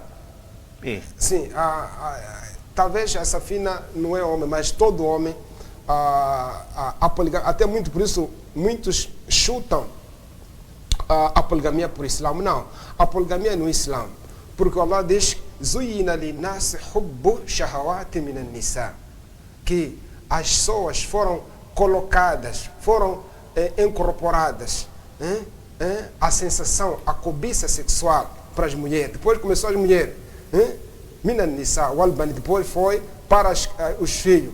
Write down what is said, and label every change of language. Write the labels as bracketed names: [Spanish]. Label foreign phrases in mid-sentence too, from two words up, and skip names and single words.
[Portuguese] Sim, talvez a Safina não é homem, mas todo homem, a poligamia, até muito por isso, muitos chutam a poligamia por Islã. Não, a poligamia é no Islã, porque Allah diz, [Arabic] زين للناس حب الشهوات من النساء, [Portuguese] que as pessoas foram colocadas, foram incorporadas a sensação, a cobiça sexual para as mulheres. Depois começou as mulheres, depois foi para os filhos.